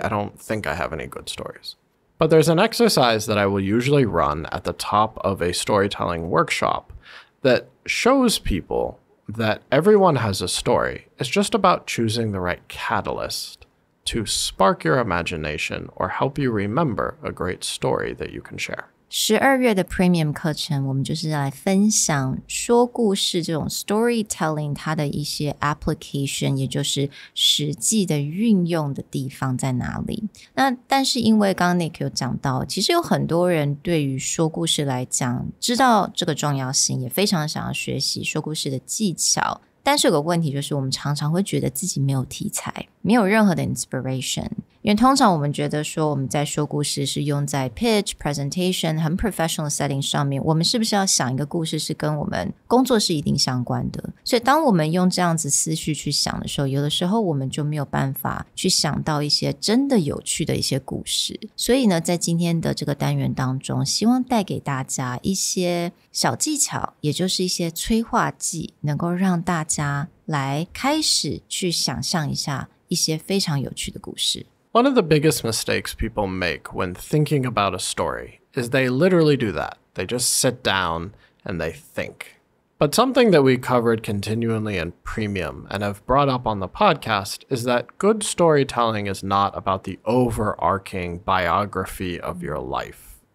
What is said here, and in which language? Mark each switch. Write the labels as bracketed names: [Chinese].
[English] I don't think I have any good stories. But there's an exercise that I will usually run at the top of a storytelling workshop that shows people that everyone has a story. It's just about choosing the right catalyst to spark your imagination or help you remember a great story that you can share. [Chinese] 12月的 Premium 课程，我们就是来分享说故事这种 storytelling 它的一些 application， 也就是实际的运用的地方在哪里。那但是因为刚刚 Nick 有讲到，其实有很多人对于说故事来讲，知道这个重要性，也非常想要学习说故事的技巧。但是有个问题就是我们常常会觉得自己没有题材，没有任何的 inspiration， 因为通常我们觉得说我们在说故事是用在 pitch, presentation 很 professional setting 上面，我们是不是要想一个故事是跟我们工作是一定相关的，所以当我们用这样子思绪去想的时候，有的时候我们就没有办法去想到一些真的有趣的一些故事。所以呢，在今天的这个单元当中，希望带给大家一些小技巧，也就是一些催化剂，能够让大家来开始去想象一下一些非常有趣的故事。 [English] One of the biggest mistakes people make when thinking about a story is they literally do that. They just sit down and they think. But something that we covered continually in Premium and have brought up on the podcast is that good storytelling is not about the overarching biography of your life.